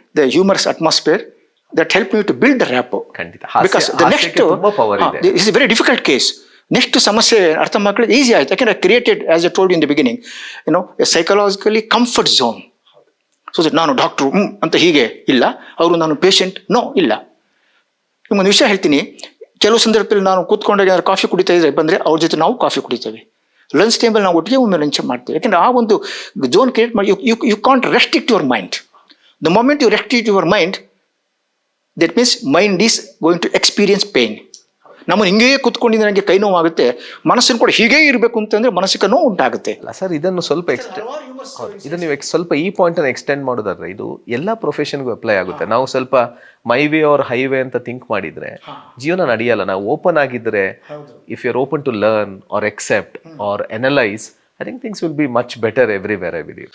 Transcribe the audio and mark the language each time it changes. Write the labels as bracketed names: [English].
[English] The humorous atmosphere that helped me to build the rapport. Because the next is a very difficult case. Next [Kannada] ಸಮಸ್ಯೆ ಅರ್ಥ ಮಾಡ್ಕೊಳ್ಳೋದು easy ಆಯ್ತು. ಯಾಕೆಂದ್ರೆ [English] Created, as I told in the beginning, a psychologically comfort zone. [Kannada] So that ನಾನು doctor ಅಂತ ಹೀಗೆ ಇಲ್ಲ, ಅವರು ನಾನು ಪೇಷಂಟ್ ನೋ ಇಲ್ಲ. ನಿಮ್ಮೊಂದು ವಿಷಯ ಹೇಳ್ತೀನಿ, ಕೆಲವು ಸಂದರ್ಭದಲ್ಲಿ ನಾನು ಕೂತ್ಕೊಂಡಾಗ ಯಾರು ಕಾಫಿ ಕುಡಿತಾ ಇದ್ರೆ ಬಂದರೆ ಅವ್ರ ಜೊತೆ ನಾವು ಕಾಫಿ ಕುಡಿತೇವೆ. ಲಂಚ್ ಟೈಮಲ್ಲಿ ನಾವು ಒಟ್ಟಿಗೆ ಒಮ್ಮೆ ಲಂಚ್ ಮಾಡ್ತೇವೆ. ಯಾಕೆಂದ್ರೆ ಆ ಒಂದು ಝೋನ್ ಕ್ರಿಯೇಟ್ ಮಾಡಿ, [English] You can't restrict your mind. The moment you restrict your mind, that means mind is going to experience pain. [Kannada] ನಮ್ಮನ್ನು ಹಿಂಗೇ ಕೂತ್ಕೊಂಡಿದ್ದು ನನಗೆ ಕೈ ನೋವಾಗುತ್ತೆ, ಮನಸ್ಸನ್ನು ಕೂಡ ಹೀಗೇ ಇರಬೇಕು ಅಂತಂದ್ರೆ ಮನಸ್ಸಿಗೆ ನೋವು ಉಂಟಾಗುತ್ತೆ. ಅಲ್ಲ ಸರ್, ಇದನ್ನು ಸ್ವಲ್ಪ ಇದನ್ನು ನೀವು ಸ್ವಲ್ಪ ಈ ಪಾಯಿಂಟ್ ಅನ್ನು ಎಕ್ಸ್ಟೆಂಡ್ ಮಾಡೋದಾದ್ರೆ ಇದು ಎಲ್ಲ ಪ್ರೊಫೆಷನ್ಗೂ ಅಪ್ಲೈ ಆಗುತ್ತೆ. ನಾವು ಸ್ವಲ್ಪ [English] my way or highway [Kannada] ಅಂತ ಥಿಂಕ್ ಮಾಡಿದ್ರೆ ಜೀವನ ನಡೆಯಲ್ಲ. ನಾವು ಓಪನ್ ಆಗಿದ್ರೆ, [English] If you are open to learn or accept or analyse, I think things will be much better everywhere, I believe.